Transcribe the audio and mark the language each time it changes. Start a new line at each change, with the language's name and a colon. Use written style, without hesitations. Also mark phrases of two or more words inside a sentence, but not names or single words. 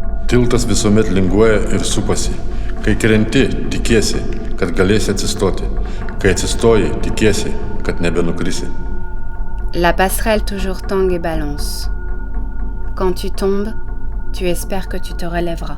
Lithuanian: Tiltas visuomet linguoja ir supasi. Kai krenti, tikiesi, kad galėsi atsistoti. Kai atsistoji, tikiesi, kad nebenukrisi.
French: La passerelle toujours tangue et balance. Quand tu tombes, tu espères que tu te relèveras.